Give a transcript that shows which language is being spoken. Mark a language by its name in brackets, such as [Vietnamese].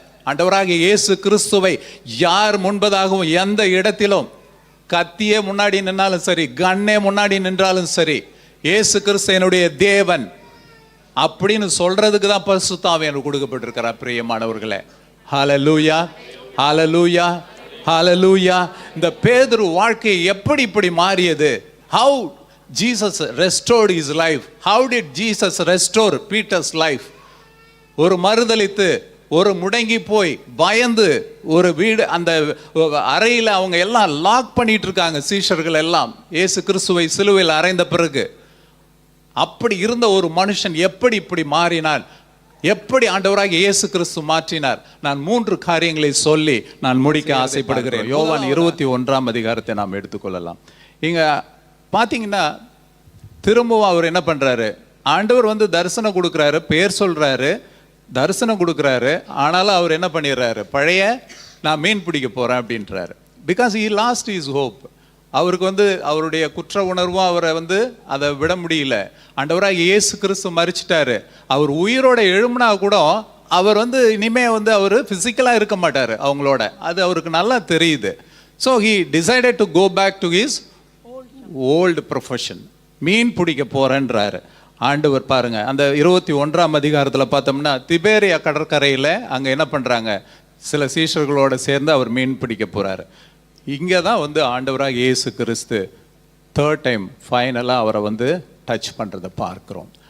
[Tamil] ஆண்டவராகிய இயேசு கிறிஸ்துவை யார் முன்பதாகவும் எந்த இடத்திலும், கத்தியே முன்னாடி நின்றாலும் சரி, கண்ணே முன்னாடி நின்றாலும் சரி, இயேசு கிறிஸ்து என்னுடைய தேவன் அப்படின்னு சொல்றதுக்கு தான் பரிசுத்த ஆவி எனக்கு கொடுக்கப்பட்டிருக்கிறார். பிரியமானவர்களே, ஹல்லேலூயா, ஹல்லேலூயா, ஹல்லேலூயா. இந்த பேதுரு வாழ்க்கை எப்படி இப்படி மாறியது? [English] how Jesus restored his life. how did Jesus restore Peter's life? [Tamil] ஒரு மறுதலித்து, ஒரு முடங்கி போய் பயந்து, ஒரு வீடு, அந்த அறையில் அவங்க எல்லாம் லாக் பண்ணிட்டு இருக்காங்க சீஷர்கள் எல்லாம், இயேசு கிறிஸ்துவை சிலுவையில் அறைந்த பிறகு. அப்படி இருந்த ஒரு மனுஷன் எப்படி இப்படி மாறினார், எப்படி ஆண்டவராக இயேசு கிறிஸ்து மாற்றினார்? நான் 3 காரியங்களை சொல்லி நான் முடிக்க ஆசைப்படுகிறேன். யோவான் 21ஆம் அதிகாரத்தை நாம் எடுத்துக்கொள்ளலாம். இங்க பார்த்தீங்கன்னா திரும்பவும் அவர் என்ன பண்றாரு, ஆண்டவர் வந்து தரிசனம் கொடுக்குறாரு, பேர் சொல்றாரு, தரிசனம் கொடுக்குறாரு. ஆனாலும் அவர் என்ன பண்ணிடுறாரு, பழைய நான் மீன் பிடிக்க போறேன் அப்படின்றாரு. [English] Because he lost his hope. [Tamil] அவருக்கு வந்து அவருடைய குற்ற உணர்வும் அவரை வந்து அதை விட முடியல. ஆண்டவராக இயேசு கிறிஸ்து மரிச்சிட்டாரு. அவர் உயிரோட எழும்பினா கூட அவர் வந்து இனிமே வந்து அவர் பிசிக்கலா இருக்க மாட்டாரு அவங்களோட, அது அவருக்கு நல்லா தெரியுது. [English] So he decided to go back to his old profession. [Tamil] மீன் பிடிக்க போறேன்றாரு. ஆண்டவர் பாருங்க, அந்த 21ஆம் அதிகாரத்தில் பார்த்தோம்னா, திபேரியா கடற்கரையில் அங்கே என்ன பண்ணுறாங்க, சில சீஷர்களோடு சேர்ந்து அவர் மீன் பிடிக்க போகிறாரு. இங்கே தான் வந்து ஆண்டவராக இயேசு கிறிஸ்து 3rd டைம் ஃபைனலாக அவரை வந்து டச் பண்ணுறதை பார்க்குறோம்.